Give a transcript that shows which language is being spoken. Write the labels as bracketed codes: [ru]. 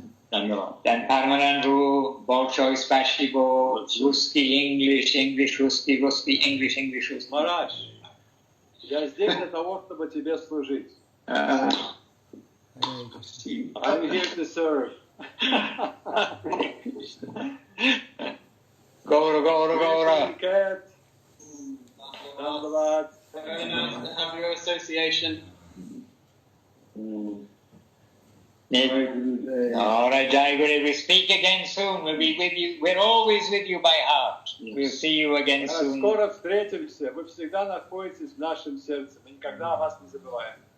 [ru] Dan Paramananda большой спасибо. Русский, English, русский, English, русский. Махарадж, я здесь для того, чтобы тебе служить. [en] I'm here to serve. Gora. Cat. Dandavad. Have your association. All right, Jai Guru, we speak again soon. We'll be with you. We're always with you by heart. We'll see you again soon. [ru] Скоро встретимся. Вы всегда находитесь в нашем сердце. Мы никогда о вас не забываем.